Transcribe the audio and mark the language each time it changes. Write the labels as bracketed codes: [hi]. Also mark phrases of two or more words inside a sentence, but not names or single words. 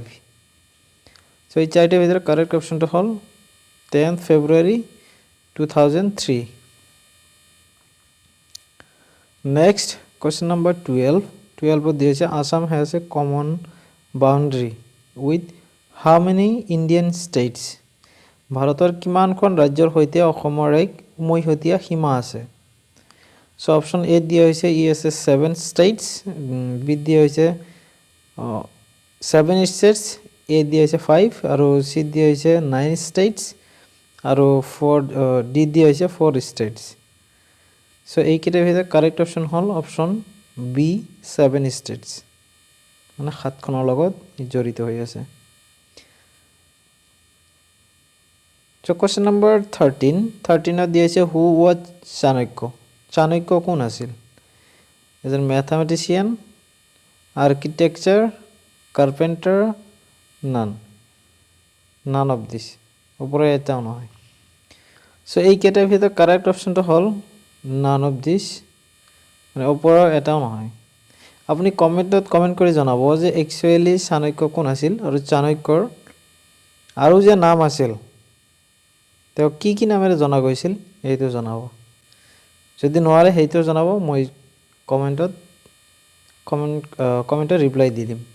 [bn] সো এই চারটার ভিতরে [en] correct optionটা [bn] হল 10th February 2003। [en] next question number 12 দিয়েছে Assam has a common boundary with how many Indian states? [as] ভাৰতৰ কিমানখন ৰাজ্যৰ সৈতে অসমৰ এক উমৈহতীয়া সীমা আছে? [bn] সো অপশন এ দিয়া হয়েছে ইএসএ 7 স্টেটস, বি দিয়া হয়েছে 7 স্টেটস, এ দিয়া হয়েছে 5, আর সি দিয়া হয়েছে 9 স্টেটস, আর 4 ডি দিয়া হয়েছে 4 স্টেটস। [as] সো এইকেইটাৰ ভিতৰত [en] correct option [as] হল অপশন বি, 7 স্টেটস, মানে 7খনৰ লগত জড়িত হৈ আছে। [bn] সো [en] question number [bn] 13 দিয়েছে [en] who was Chanakya? [as] চাণক্য কোন আছিল? এজন ম্যাথমেটিশিয়ান, আর্কিটেকচার, কার্পেন্টার, [en] none of this, [as] উপরে এটাও নহয়। সো এই কেটার ভিতর [en] correct optionটা [as] হল [en] none of this, [as] মানে ওপৰৰ এটাও নহয়। আপুনি কমেণ্টত কমেণ্ট কৰি জনাব যে একচুৱেলি চাণক্য কোন আছিল আৰু চাণক্যৰ আৰু যে নাম আছিল তেওঁ কি কি নামেৰে জনা গৈছিল এইটো জনাব। যদি নোৱাৰে সেইটো জনাব, মই কমেণ্টত ৰিপ্লাই দি দিম।